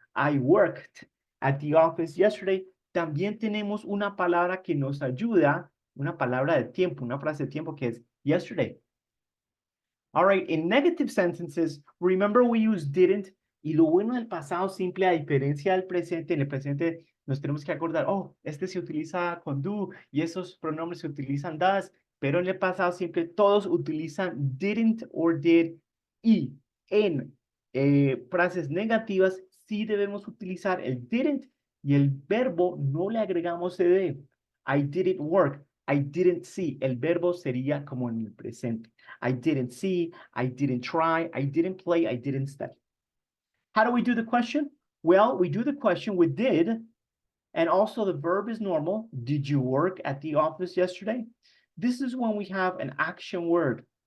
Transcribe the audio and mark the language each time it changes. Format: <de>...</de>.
<en>I worked at the office yesterday.</en> <es>También tenemos una palabra que nos ayuda, una palabra de tiempo, una frase de tiempo que es yesterday.</es> <en>All right, in negative sentences, remember we use didn't.</en> <es>Y lo bueno del pasado simple, a diferencia del presente, en el presente nos tenemos que acordar, oh, este se utiliza con do y esos pronombres se utilizan does. Pero en el pasado siempre todos utilizan didn't or did, y en frases negativas sí debemos utilizar el didn't y el verbo no le agregamos ed.</es> <en>I didn't work, I didn't see.</en> <es>El verbo sería como en el presente.</es> <en>I didn't see, I didn't try, I didn't play, I didn't study. How do we do the question? Well, we do the question with did, and also the verb is normal. Did you work at the office yesterday? This is when we have an action word.</en>